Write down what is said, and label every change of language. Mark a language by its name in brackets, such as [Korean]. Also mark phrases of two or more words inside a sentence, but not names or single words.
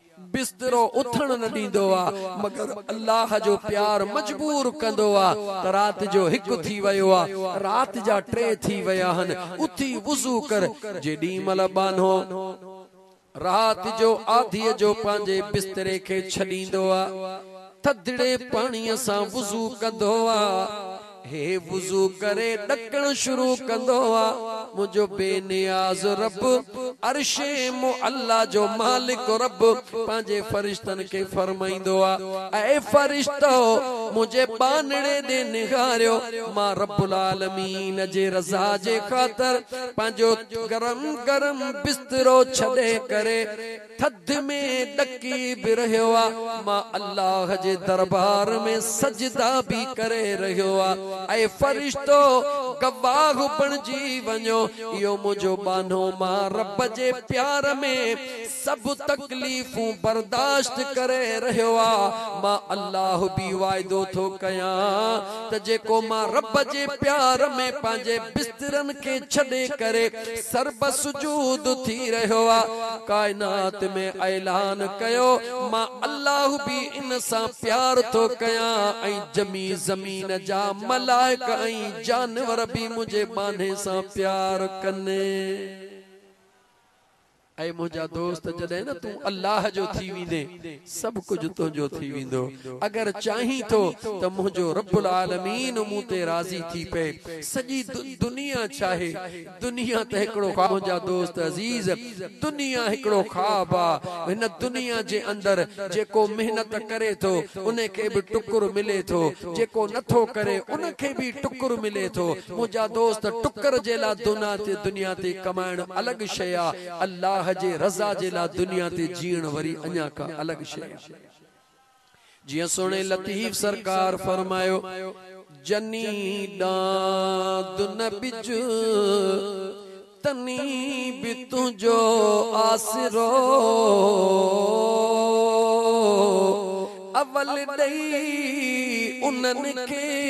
[Sindhi] बिस्तरो उथण न दींदो आ मगर अल्लाह जो प्यार मजबूर कंदो आ त रात जो हिक थी वयो आ रात जा 3 थी वया हन उथी वुज़ू कर जेडी मल बानो रात जो आधी जो पांजे बिस्तरे के छडींदो आ थदड़े पानी सां वुज़ू कंदो आ हे वुज़ू करे डकण शुरू कंदो आ मुझो बेनियाज रब अर्शे मुअल्ला जो मालिक रब पांजे फरिश्तन के फरमाइंदो आ ए फरिश्तो मुझे बानड़े दे निगारियो मां [Arabic] رب العالمين [Sindhi] जे रज़ा जे खातर पांजो गरम गरम बिस्तरो छडे करे थद में डकी भी रहियो आ मां अल्लाह जे दरबार में सजदा भी करे रहियो आ ऐ फरिश्तो गवाह बणजी वञो यो मुझो बानो मां रब जे प्यार में सब तकलीफूं बर्दाश्त करे रहियो आ मां अल्लाह भी वायदो थो कया त जेको मां रब जे प्यार में पांजे बिस्तरन के छडे करे सर्ब सुजूद थी रहियो आ कायनात में ऐलान कयो मां अल्लाह भी इन सा प्यार थो कया ऐ जमी जमीन जा मलाइक ऐ जानवर भी मुझे बाने सा प्यार कने ऐ मुझा दोस्त जदे न तू अल्लाह जो थी विंदे सब कुछ तो जो थी विंदो अगर चाही तो त मुझो [Arabic] رب العالمين [Sindhi] मुते राजी थी पे सजी दुनिया चाहे दुनिया त एकड़ो ख्वाब मुझा दोस्त अजीज दुनिया एकड़ो ख्वाब आ इन दुनिया जे अंदर जेको मेहनत करे तो उन्हें के भी टुकुर मिले तो जेको नथो करे उन के भी टुकुर मिले तो मुझा दोस्त टुकर जेला दुनिया ते कमाइण अलग शय आ अल्लाह जे रज़ा जे ला दुनिया ते जीण वरी अन्या का अलग शय जिया सोने लतीफ सरकार फरमायो जनी दाद न बिज तनी भी तुझो आसरो अवल दई उनन के